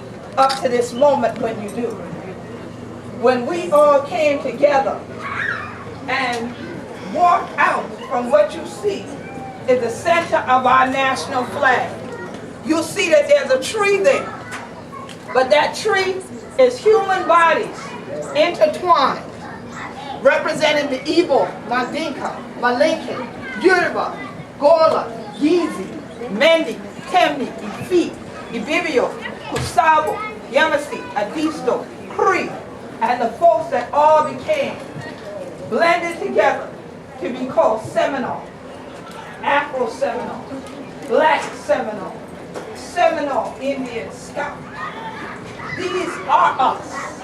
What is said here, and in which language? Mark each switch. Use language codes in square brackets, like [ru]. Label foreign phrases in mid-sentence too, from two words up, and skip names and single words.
[en] Up to this moment when you do. When we all came together and walked out from what you see is the center of our national flag. You'll see that there's a tree there, but that tree is human bodies intertwined, representing the Igbo, Mandinka, Malinke, Yoruba, Gola, Gizi, Mendi, Temni, Ifi, Ibibio, Kusabo, Yamasi, Adisto, Cree, and the folks that all became blended together to be called Seminole, Afro-Seminole, Black Seminole, Seminole Indian Scout. These are us.